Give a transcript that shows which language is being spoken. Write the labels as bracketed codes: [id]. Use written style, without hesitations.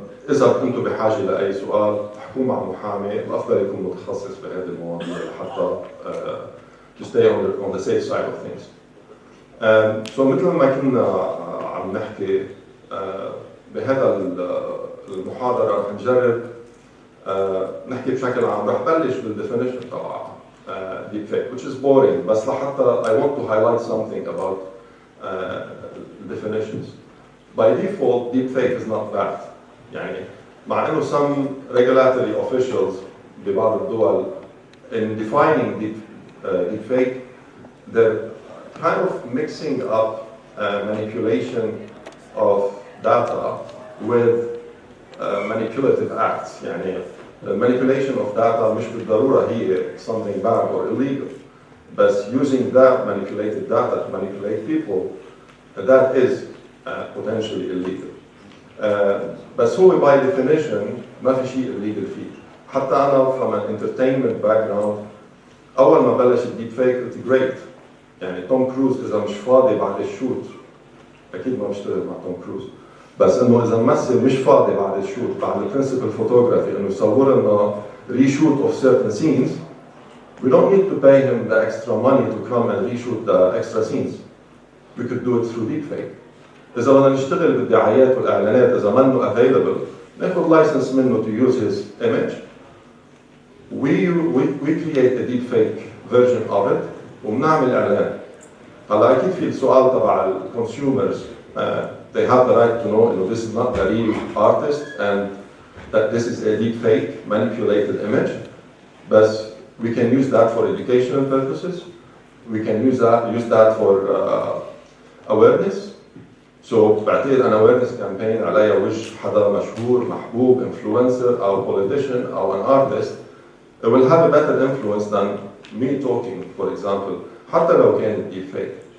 [ar] إذا كنتوا بحاجة لأي سؤال تحكوا مع محامي، الأفضل يكون متخصص بهذه المواضيع لحتى [en] to stay on the safe side of things. [ar] So مثل ما كنا عم نحكي بهذا المحاضرة رح نجرب نحكي بشكل عام. رح بلش بالديفينيشن تبع [en] deepfake, which is boring, [ar] بس لحتى [en] I want to highlight something about definitions. By default, deepfake is not bad. [ar] يعني مع إنه [en] some regulatory officials [ar] ببعض الدول [en] in defining deepfake, they're kind of mixing up manipulation of data with manipulative acts. يعني manipulation of data [ar] مش بالضرورة هي [en] something bad or illegal, but using that manipulated data to manipulate people, that is potentially illegal. [ar] بس هو [en] by definition [ar] ما في شيء illegal فيه. حتى أنا [en] from an entertainment background [ar] أول ما بلش الديب فيك قلت great. يعني توم كروز إذا مش فاضي بعد الشوت أكيد ما بشتغل مع توم كروز. بس إنه إذا ممثل مش فاضي بعد الشوت بعد البرنسبل فوتوغرافي إنه يصور لنا [en] reshoot of certain scenes, we don't need to pay him the extra money to come and reshoot the extra scenes. We could do it through deepfake. [ar] إذا بدنا نشتغل بالدعايات والإعلانات إذا منه available ناخذ license منه [en] to use his image. We create a deepfake version of it [ar] وبنعمل إعلان. هلا أكيد في السؤال تبع consumers. [en] They have the right to know that this is not the real artist and that this is a deepfake manipulated image. But we can use that for educational purposes. We can use that for awareness. So بعتقد an awareness campaign [ar] عليها وجه حدا مشهور محبوب [en] influencer أو politician أو an artist, it will have a better influence than me talking, for example, [ar] حتى لو كان [en] deepfake.